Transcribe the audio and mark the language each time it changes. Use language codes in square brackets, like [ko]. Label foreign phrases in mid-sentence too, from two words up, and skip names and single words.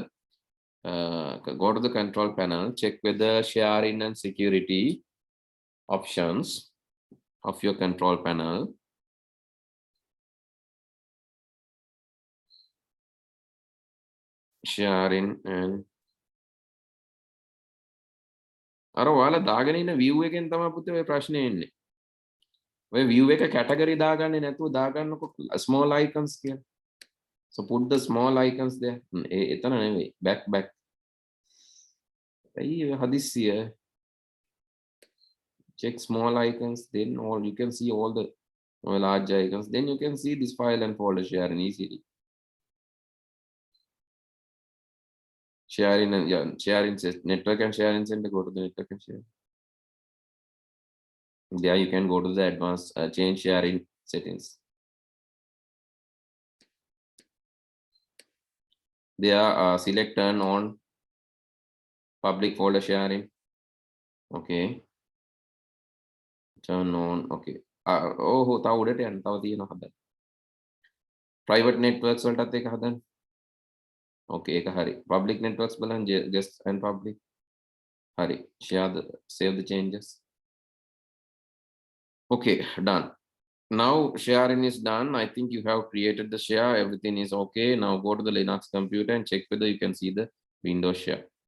[en] Go to the control panel. Check whether sharing and security options of your control panel. Sharing and [si] අර ඔයාලා දාගෙන ඉන්න view එකෙන් තමයි පුතේ ඔය ප්‍රශ්නේ එන්නේ. ඔය view එක category දාගන්නේ නැතුව දාගන්නකො [en] small icons [si] කියලා. [en] So put the small icons there. [si] එතන නෙවෙයි. Back. අයිය හදිස්සිය. [en] Check small icons, then all you can see all the large icons. Then you can see this file and folder sharing easily. Sharing and sharing network and sharing center. Go to the network and share. There you can go to the advanced change sharing settings. There select turn on public folder sharing. Okay. Turn on. Okay. [si] තව උඩට යන්න තව තියෙනවා හදන්න. [en] Private networks [si] වලටත් ඒක හදන්න. [en] Okay, [si] ඒක හරි. [en] Public networks බලන්න guest and public. හරි. Save the changes. Okay, done. Now sharing is done. I think you have created the share. Everything is okay. Now go to the Linux computer and check whether you can see the Windows share.